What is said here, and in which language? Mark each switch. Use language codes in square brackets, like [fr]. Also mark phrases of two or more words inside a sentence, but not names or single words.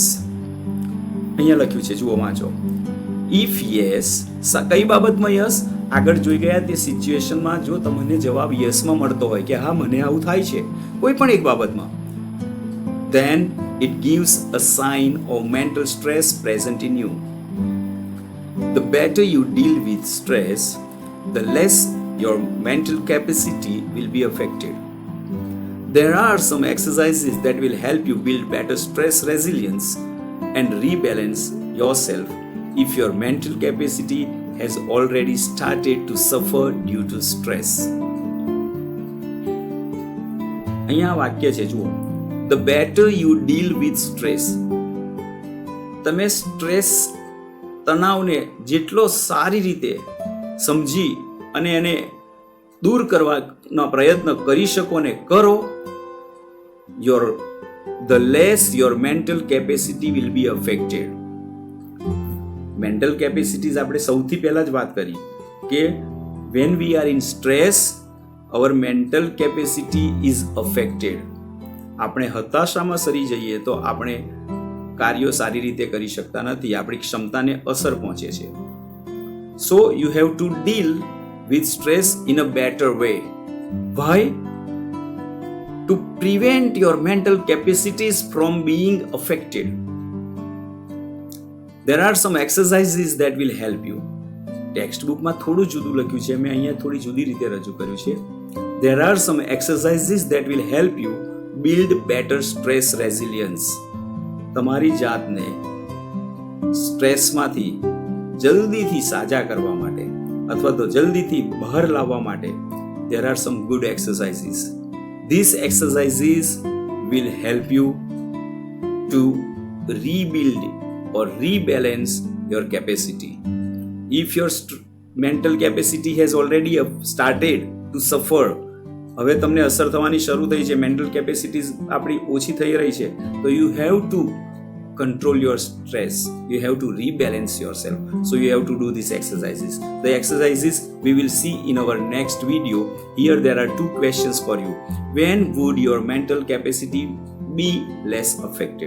[gu] અહીંયા લખ્યું છે, જુઓ વાંચો. [en] If yes, [gu] કઈ બાબતમાં યસ? આગળ જોઈ ગયા તે સિચ્યુએશનમાં જો તમને જવાબ યસમાં મળતો હોય કે હા મને આવું થાય છે કોઈ પણ એક બાબતમાં, [en] then it gives a sign of mental stress present in you. The better you deal with stress, the less your mental capacity will be affected. There are some exercises that will help you build better stress resilience and rebalance yourself if your mental capacity has already started to suffer due to stress. [gu] અહીંયા વાક્ય છે, જુઓ. [en] The better you deal with stress. [gu] તમે સ્ટ્રેસ, તણાવને જેટલો સારી રીતે સમજી અને એને દૂર કરવાનો પ્રયત્ન કરી શકો ને કરો, [en] the less your mental capacity will be affected. mental capacities [gu] આપણે સૌથી પહેલા જ વાત કરી કે [en] when we are in stress, our mental capacity is affected. [gu] આપણે હતાશામાં સરી જઈએ તો આપણે કાર્યો સારી રીતે કરી શકતા નથી, આપણી ક્ષમતાને અસર પહોંચે છે. [en] So you have to deal with stress in a better way. Why? To prevent your mental capacities from being affected. There are some exercises that will help you. text bookમાં [gu] થોડું જુદું લખ્યું છે, મેં અહીંયા થોડી જુદી રીતે રજૂ કર્યું છે. [en] There are some exercises that will help you build better stress resilience. [gu] તમારી જાતને સ્ટ્રેસમાંથી જલ્દીથી સાજા કરવા માટે અથવા તો જલ્દીથી બહાર લાવવા માટે [en] there are some good exercises. These exercises will help you to rebuild or rebalance your capacity. If your mental capacity has already started to suffer, [gu] હવે તમને અસર થવાની શરૂ થઈ છે, [en] mental capacities [gu] આપણી ઓછી થઈ રહી છે, તો [en] you have to control your stress. You have to rebalance yourself. So you have to do these exercises. The exercises we will see in our next video. Here there are 2 questions for you. When would your mental capacity be less affected?